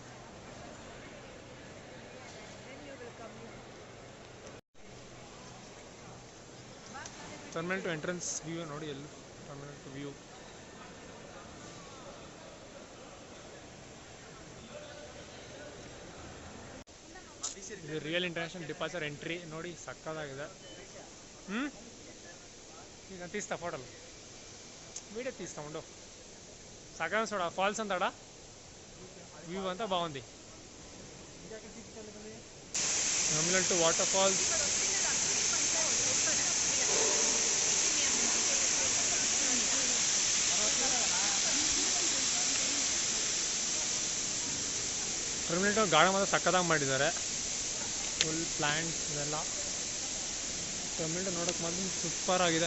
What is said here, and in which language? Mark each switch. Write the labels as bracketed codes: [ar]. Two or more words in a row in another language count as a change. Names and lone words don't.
[en] Terminal 2 entrance view [kn] ನೋಡಿ, ಎಲ್ಲಿ [en] Terminal 2 view. [kn] ಇದು [en] real international departure entry [kn] ನೋಡಿ, ಸಕ್ಕತ್ತಾಗಿದೆ. [te] ಈಗ తీస్తా ఫోటోలు, వీడియో తీస్తా ఉండు. సగం చూడ ఫాల్స్ అంతాడా వ్యూ అంతా బాగుంది. [en] Terminal 2 water falls. [kn] ಟರ್ಮಿನಲ್ 2 ಗಾರ್ಡನ್ ಮಾತ್ರ ಸಕ್ಕತ್ತಾಗಿ ಮಾಡಿದ್ದಾರೆ. [en] full plants [kn] ಇದೆಲ್ಲ. ಟರ್ಮಿನಲ್ 2 ನೋಡೋಕೆ ಮಾತ್ರ ಸೂಪರ್ ಆಗಿದೆ.